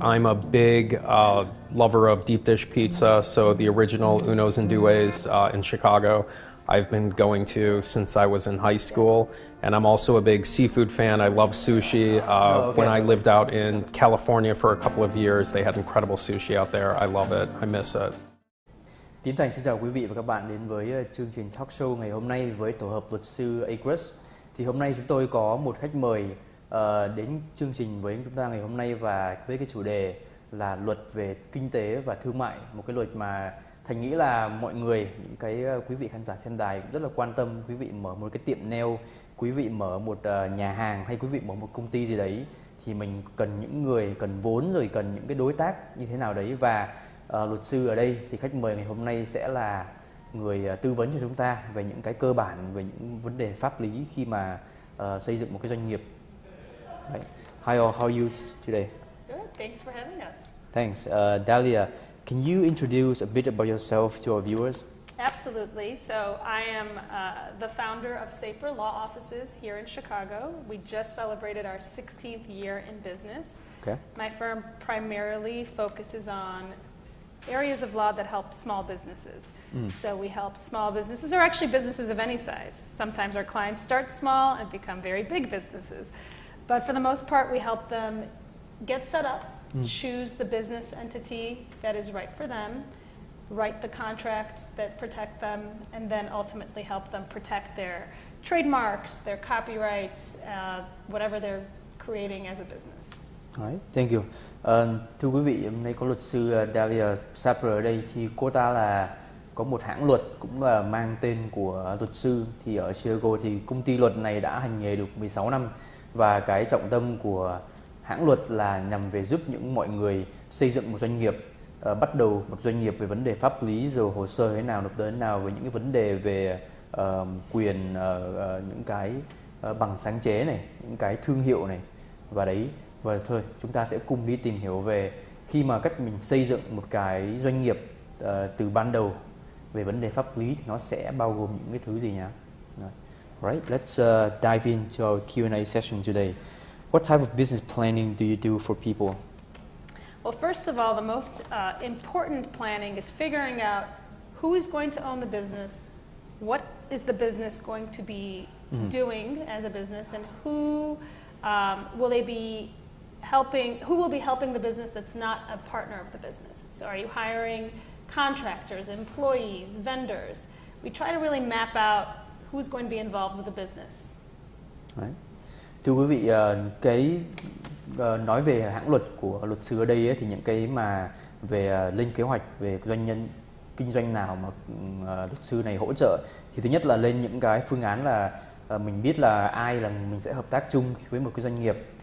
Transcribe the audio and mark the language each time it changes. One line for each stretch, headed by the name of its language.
English: I'm a big lover of deep dish pizza, so the original Uno's and Due's in Chicago I've been going to since I was in high school. And I'm also a big seafood fan. I love sushi. When I lived out in California for a couple of years, they had incredible sushi out there. I love it. I miss it.
Vietnamese: THảNH xin chào quý vị và các bạn đến với chương trình talk show ngày hôm nay với tổ hợp luật sư AGRUSS. Thì hôm nay chúng tôi có một khách mời đến chương trình với chúng ta ngày hôm nay và với cái chủ đề là luật về kinh tế và thương mại, một cái luật mà Thành nghĩ là mọi người, những cái quý vị khán giả xem đài cũng rất là quan tâm. Quý vị mở một cái tiệm nail, quý vị mở một nhà hàng hay quý vị mở một công ty gì đấy thì mình cần những người cần vốn rồi cần những cái đối tác như thế nào đấy, và luật sư ở đây thì khách mời ngày hôm nay sẽ là người tư vấn cho chúng ta về những cái cơ bản, về những vấn đề pháp lý khi mà xây dựng một cái doanh nghiệp.
English: Right. Hi all, how are you today? Good, thanks for having us. Thanks. Dahlia, can you introduce a bit about yourself to our viewers? Absolutely. So I am the founder of SAPER Law Offices here in Chicago. We just celebrated our 16th year in business. Okay. My firm primarily focuses on areas of law that help small businesses. So we help small businesses, or actually businesses of any size. Sometimes our clients start small and become very big businesses. But for the most part, we help them get set up, choose the business entity that is right for them, write the contracts that protect them, and then ultimately help them protect their trademarks, their copyrights, whatever they're creating as a business. Right. Thank you.
Vietnamese: Thưa quý vị, hôm nay có luật sư DALIAH SAPER ở đây, thì cô ta là có một hãng luật cũng là mang tên của luật sư. Thì ở Chicago thì công ty luật này đã hành nghề được 16 năm và cái trọng tâm của hãng luật là nhằm về giúp những mọi người xây dựng một doanh nghiệp, bắt đầu một doanh nghiệp về vấn đề pháp lý, rồi hồ sơ thế nào, nộp đơn nào, với những cái vấn đề về quyền, những cái bằng sáng chế này, những cái thương hiệu này và đấy. Và thôi, chúng ta sẽ cùng đi tìm hiểu về khi mà cách mình xây dựng một cái doanh nghiệp từ ban đầu về vấn đề pháp lý thì nó sẽ bao gồm những cái thứ gì nhá.
English: Right, let's dive into our Q&A session today. What type of business planning do you do for people? Well, first of all, the most important planning is figuring out who is going to own the business, what is the business going to be doing as a business, and who will be helping the business that's not a partner of the business. So are you hiring contractors, employees, vendors? We try to really map out who's going to be involved with the business. Right.
Vietnamese: Thưa quý vị, cái nói về hãng luật của luật sư ở đây ấy, thì những cái mà về lên kế hoạch về doanh nhân kinh doanh nào mà luật sư này hỗ trợ thì thứ nhất là lên những cái phương án là mình biết là ai là mình sẽ hợp tác chung với một cái doanh nghiệp.